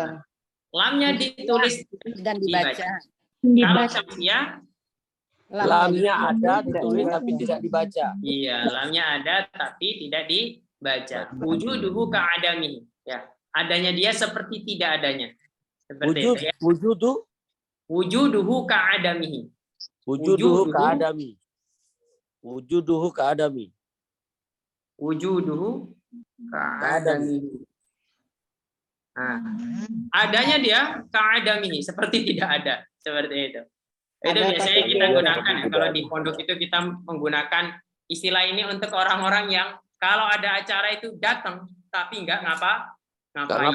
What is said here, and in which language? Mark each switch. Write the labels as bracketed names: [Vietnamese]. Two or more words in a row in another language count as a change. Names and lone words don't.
[Indonesian] Lamnya ditulis Dan dibaca. Kalau syamsiah, Lamnya ada, ditulis tapi tidak dibaca. iya, lamnya ada tapi tidak dibaca. [Arabic] وجوده كعدمه. [Indonesian] Ya, adanya dia seperti tidak adanya. Seperti itu ya. [Arabic] وجوده كعدمه. وجوده كعدم. وجوده كعدم. وجوده كعدمه. [Indonesian] Nah, adanya dia ka'adamihi, seperti tidak ada. Seperti itu. Itu Ada biasanya tapi kita tidak gunakan ya. Kalau di pondok itu kita menggunakan istilah ini untuk orang-orang yang kalau ada acara itu datang tapi nggak ngapain.